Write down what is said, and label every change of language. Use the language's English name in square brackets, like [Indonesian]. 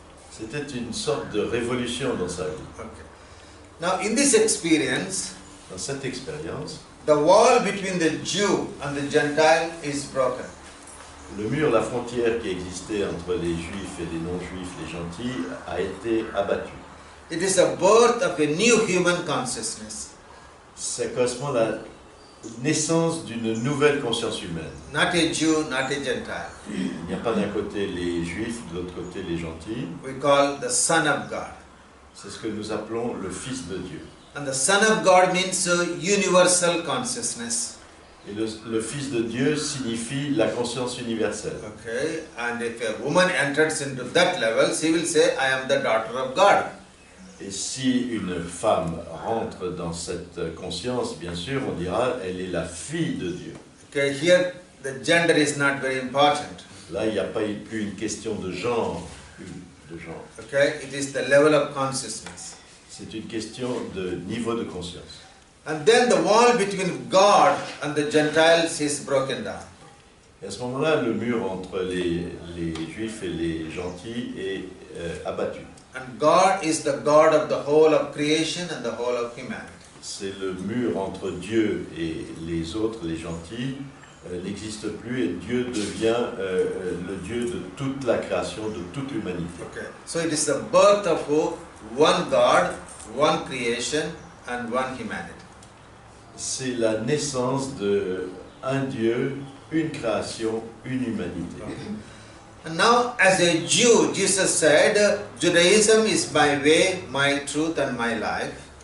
[French] C'était une sorte de révolution dans sa vie. [English] Okay. Now, in this experience, [French] Dans cette expérience, [English] the wall between the Jew and the Gentile is broken. [French] le mur, la frontière qui existait entre les juifs et les non-juifs, les gentils, a été abattu. [English] It is the birth of a new human consciousness. [French] Ça correspond à la naissance d'une nouvelle conscience humaine. [English] Not a Jew, not a Gentile. [French] Il n'y a pas d'un côté les juifs, de l'autre côté les gentils. [English] We call the Son of God. [French] C'est ce que nous appelons le Fils de Dieu. [English] And the Son of God means universal consciousness. [French] Et le Fils de Dieu signifie la conscience universelle. [English] Okay, and if a woman enters into that level, she will say, I am the daughter of God. [French] Et si une femme rentre dans cette conscience, bien sûr, on dira, elle est la fille de Dieu. [English] Okay, here the gender is not very important. [French] Là, il n'y a pas plus une question de genre. [English] Okay, it is the level of consciousness. [French] C'est une question de niveau de conscience. [English] And then the wall between God and the Gentiles is broken down. [French] Et à ce moment-là, le mur entre les juifs et les gentils est abattu. [English] And God is the God of the whole of creation and the whole of humanity. [French] C'est le mur entre Dieu et les autres, les gentils, n'existe plus et Dieu devient le Dieu de toute la création, de toute l'humanité. [English] Okay, so it is the birth of one God, one creation and one humanity. [French] C'est la naissance de un Dieu, une création, une humanité. [English] And now, as a Jew, Jesus said, Judaism is my way, my truth and my life.